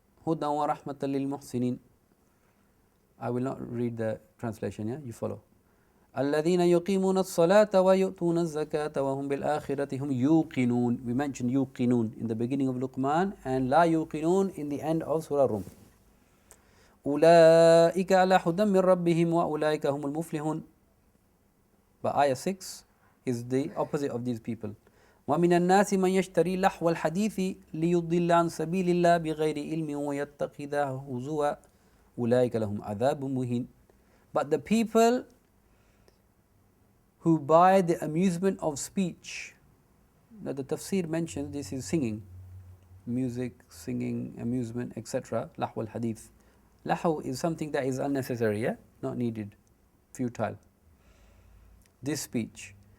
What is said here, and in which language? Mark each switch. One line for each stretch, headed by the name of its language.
Arabic: Hudan wa rahmatan lil muhsinin.
English: I will not read the translation, yeah? You follow.
Arabic: الذين يقيمون الصلاة ويؤتون الزكاة وهم بالآخرة هم يوقنون.
English: We mentioned يوقنون in the beginning of Luqman and
Arabic: لا يوقنون
English: in the end of Surah Rum.
Arabic: أولئك على هدى من ربهم وأولئك هم المفلحون.
English: But ayah 6 is the opposite of these people.
Arabic: ومن الناس من يشتري لحو الحديث ليضل عن سبيل الله بغير علم ويتخذه هزوا أولئك لهم عذاب مهين.
English: But the people who buy the amusement of speech. Now the tafsir mentions this is singing, music, singing, amusement, etc. Lahu al-hadith. Lahu is something that is unnecessary, yeah? Not needed, futile. This speech.